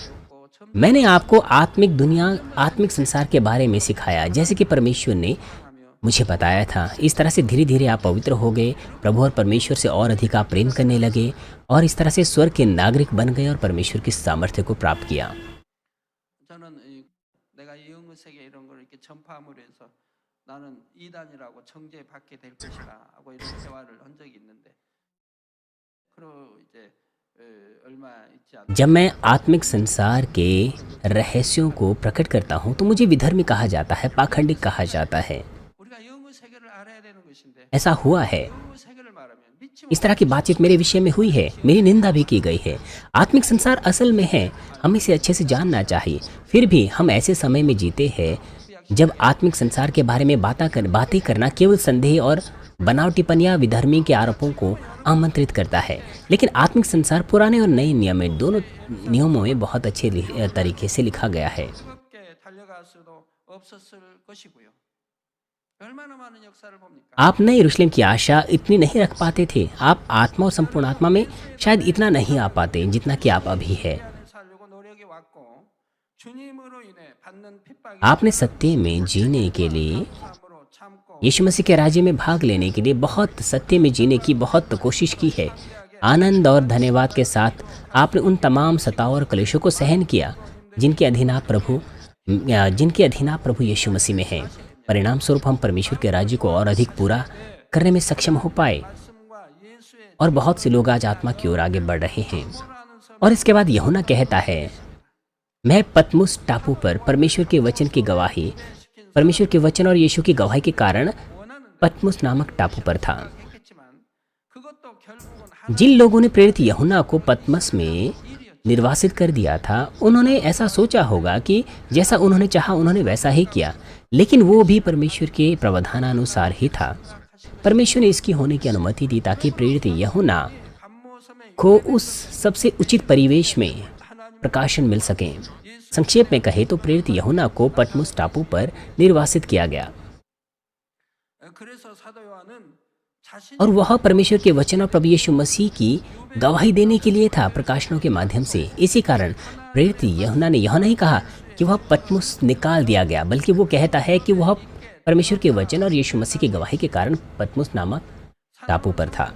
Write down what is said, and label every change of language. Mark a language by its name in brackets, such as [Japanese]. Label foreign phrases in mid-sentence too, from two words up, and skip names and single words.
[Hindi] मैंने आपको आत्मिक दुनिया, आत्मिक संसार के बारे में सिखाया, जैसे कि परमेश्वर ने मुझे बताया था। इस तरह से धीरे धीरे आप पवित्र हो गए, प्रभु और परमेश्वर से और अधिक आप प्रेम करने लगे, और इस तरह से स्वर्ग के नागरिक बन गए और परमेश्वर की सामर्थ्य को प्राप्त किया। [Korean] 저는 내가 이 영의 세계 이런 걸 이렇게 전파함으로 해서 나는 이단이라고 정죄받게 될 것이다 하고 이런 대화를 한 적이 있는데 그리고 이제 얼마 있지 않 [Hindi] जब मैं आत्मिक संसार के रहस्यों को प्रकट करता हूँ तो मुझे विधर्मी कहा जाता है, पाखंडिक कहा जाता है। [Korean] 우리가 영의 세계를 알아야 되는 것인데 [Hindi] ऐसा हुआ है। [Korean] 영의 세계를 말하면 믿지 [Hindi] इस तरह की बातचीत मेरे विषय में हुई है, मेरी निंदा भी की गई है। आत्मिक संसार असल में है, हमें इसे अच्छे से जानना चाहिए। फिर भी हम ऐसे समय में जीते हैं जब आत्मिक संसार के बारे में बातें करना केवल संदेह और बनावटीपन या विधर्मी के आरोपों को आमंत्रित करता है। लेकिन आत्मिक संसार पुराने और नए नियम में, दोनों नियमों में बहुत अच्छे तरीके से लिखा गया है। [Korean] 뜨겁게 달려갈 수도 없었을 것이고요. 얼마나 많은 역사를 봅니까? [Hindi] आप नए यरूशलेम की आशा इतनी नहीं रख पाते थे। आप आत्मा और संपूर्ण आत्मा में शायद इतना नहीं आ पाते जितना कि आप अभी है। [Korean] 살려고 노력해 왔고 주님으로 인해 받는 핍박이 [Hindi] आपने सत्य में जीने के लिए, [Korean] 참으로 참고 [Hindi] यीशु मसीह के राज्य में भाग लेने के लिए बहुत सत्य में जीने की बहुत कोशिश की है। आनंद और धन्यवाद के साथ आपने उन तमाम सताव और क्लेशों को सहन किया जिनके अधीन आप प्रभु यीशु मसीह में हैं। परिणाम स्वरूप हम परमेश्वर के राज्य को और अधिक पूरा करने में सक्षम हो पाए, [Korean] 말씀과 예수의 [Hindi] और बहुत से लोग आज आत्मा की ओर आगे बढ़ रहे हैं। और इसके बाद यूहन्ना कहता है, मैं पतमुस टापू पर परमेश्वर के वचन की गवाही, परमेश्वर के वचन और यीशु की गवाही के कारण पतमुस नामक टापू पर था। [Korean] 했지만 그것도 결국은 [Hindi] जिन लोगों ने प्रेरित यूहन्ना को पतमस में निर्वासित कर दिया था, उन्होंने ऐसा सोचा होगा कि जैसा उन्होंने चाहा उन्होंने वैसा ही किया, लेकिन वो भी परमेश्वर के प्रावधानानुसार ही था। परमेश्वर ने इसकी होने की अनुमति दी ताकि प्रेरित यूहन्ना [Korean] 감모섬에 [Hindi] को उस सबसे उचित परिवेश में प्रकाशन मिल सके। संक्षेप में कहे तो प्रेरित यूहन्ना को पतमुस टापू पर निर्वासित किया गया, [Korean] 그래서 사도 요한은 자신 [Hindi] और वह परमेश्वर के वचन और प्रभु यीशु मसीह की गवाही देने के लिए था, प्रकाशनों के माध्यम से। इसी कारण प्रेरित यूहन्ना ने यह नहीं कहा कि वह पतमुस निकाल दिया गया, बल्कि वो कहता है कि वह परमेश्वर के वचन और यीशु मसीह की गवाही के कारण पतमुस नामक टापू पर था।